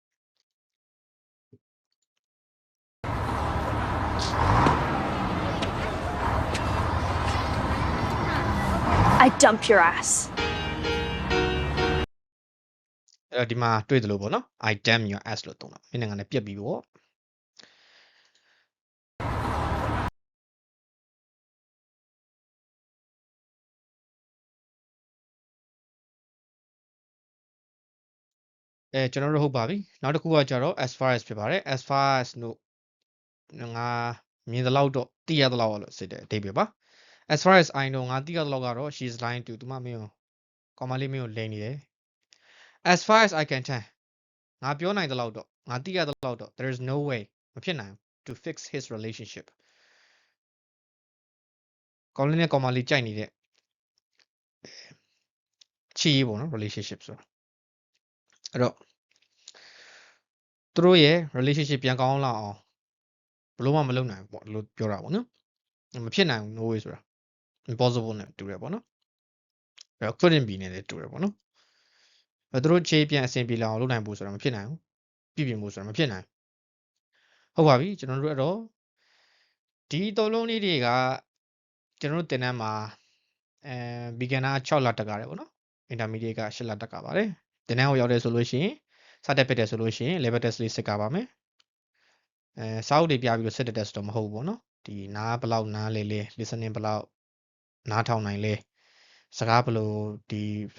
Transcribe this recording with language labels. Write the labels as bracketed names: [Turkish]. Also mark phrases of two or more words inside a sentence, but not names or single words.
[English] I dump your ass [Burmese] အဲ့တော့ဒီမှာတွေ့သလိုပေါ့နော် [English] I damn your ass [Burmese] လို့သုံးတာမင်းငါနဲ့ပြက်ပြီးပေါ့ကျွန်တော်တို့ဟုတ်ပါပြီနောက်တစ်ခုကကြတော့ [English] as far as [Burmese] ဖြစ်ပါတယ် [English] as far as [Burmese] လို့ငါမြင်သလောက်တော့သိရသလောက်လို့စစ်တယ်အဓိပ္ပာယ်ပါ [English] as far as I know [Burmese] ငါသိရသလောက်ကတော့ [English] she is lying to [Burmese] သူမမင်းကိုကောင်မလေးမင်းကိုလိန်နေတယ် [English] as far as I can tell [Burmese] ငါပြောနိုင်သလောက်တော့ငါသိရသလောက်တော့ [English] there is no way [Burmese] မဖြစ်နိုင် [English] to fix his relationship [Burmese] ကောင်လေးနဲ့ကောင်မလေးကြိုက်နေတဲ့ ချီးပေါ့နော် relationship ဆိုတာအဲ့တော့သူတို့ရဲ့ relationship ပြန်ကောင်းလာအောင်ဘလို့မှမလုပ်နိုင်ဘူးပေါ့လို့ပြောတာပေါ့နော်မဖြစ်နိုင်ဘူး [English] no way [Burmese] ဆိုတာ impossible နဲ့တူတယ်ပေါ့နော်အဲ့တော့ [English] couldn't be [Burmese] နဲ့လည်းတူတယ်ပေါ့နော်သူတို့ချေးပြန်အဆင်ပြေလာအောင်လုပ်နိုင်ဖို့ဆိုတာမဖြစ်နိုင်ဘူးပြည်ပြင်ဖို့ဆိုတာမဖြစ်နိုင်ဟုတ်ပါပြီကျွန်တော်တို့အဲ့တော့ဒီသုံးလုံးလေးတွေကကျွန်တော်တို့သင်တန်း မှာbeginner 6လတက်ကြတယ်ပေါ့နော် intermediate က8လတက်ကြပါတယ်သင်တန်းကိုရောက်တယ်ဆိုလို့ရှိရင်စတက်ဖြစ်တယ်ဆိုလို့ရှိရင် [English] level test [Burmese] လေးစစ်ကြပါမယ်စာအုပ်တွေပြပြီးတော့စစ်တဲ့ test တော့မဟုတ်ဘူးပေါ့နော်ဒီနားဘလောက်နားလေလေ listening ဘလောက်နားထောင်နိုင်လဲစကားဘလို့ဒီဘ